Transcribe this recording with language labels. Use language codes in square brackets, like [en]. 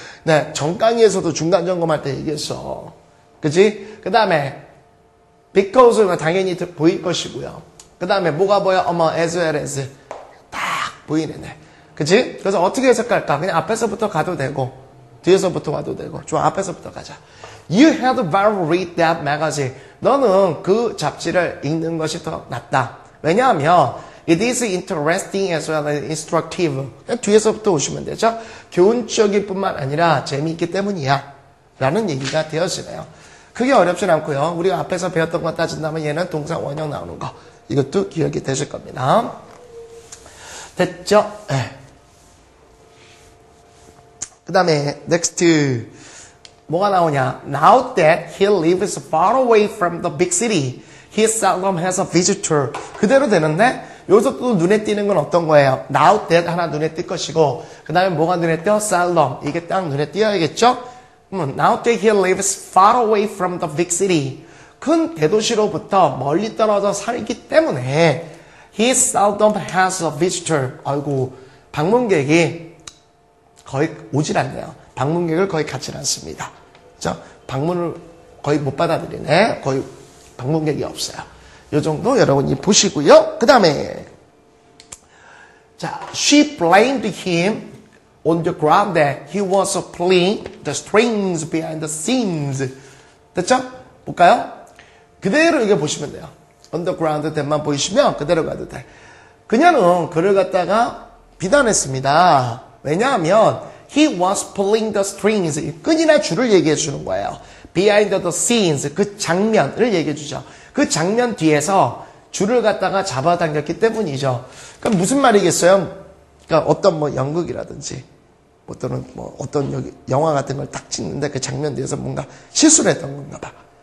[ko] 네, 전강의에서도 중간 점검할 때 얘기했어. 그치? 그 다음에, because가 당연히 보일 것이고요. 그 다음에 뭐가 보여? as well as. 딱 보이네. 그치? 그래서 어떻게 해석할까? 그냥 앞에서부터 가도 되고, 뒤에서부터 와도 되고. 좋아, 앞에서부터 가자. [en] You had better read that magazine. [ko] 너는 그 잡지를 읽는 것이 더 낫다. 왜냐하면 [en] it is interesting as well as instructive. [ko] 그냥 뒤에서부터 오시면 되죠. 교훈적일 뿐만 아니라 재미있기 때문이야. 라는 얘기가 되어지네요. 크게 어렵진 않고요. 우리가 앞에서 배웠던 거 따진다면 얘는 동사 원형 나오는 거. 이것도 기억이 되실 겁니다. 됐죠? 네. 그 다음에 next 뭐가 나오냐? [en] Now that he lives far away from the big city, he seldom has a visitor. [ko] 그대로 되는데 여기서 또 눈에 띄는 건 어떤 거예요? Now that 하나 눈에 띌 것이고 그 다음에 뭐가 눈에 띄어? [en] Seldom. [ko] 이게 딱 눈에 띄어야겠죠? [en] Now that he lives far away from the big city. [ko] 큰 대도시로부터 멀리 떨어져 살기 때문에 [en] he seldom has a visitor. [ko] 아이고 방문객이 거의 오질 않네요. 방문객을 거의 갖지 않습니다. 자, 방문을 거의 못 받아들이네. 거의 방문객이 없어요. 이 정도 여러분이 보시고요. 그 다음에 자, [en] she blamed him on the ground that he was playing the strings behind the scenes. [ko] 됐죠? 볼까요? 그대로 이게 보시면 돼요. underground that만 보이시면 그대로 가도 돼. 그녀는 그를 갖다가 비난했습니다. 왜냐하면 [en] he was pulling the strings. [ko] 끈이나 줄을 얘기해 주는 거예요. [en] behind the scenes. [ko] 그 장면을 얘기해 주죠. 그 장면 뒤에서 줄을 갖다가 잡아당겼기 때문이죠. 그럼 무슨 말이겠어요? 그러니까 어떤 뭐 연극이라든지 또는 뭐 어떤 여기 영화 같은 걸 딱 찍는데 그 장면 뒤에서 뭔가 실수를 했던 건가 봐.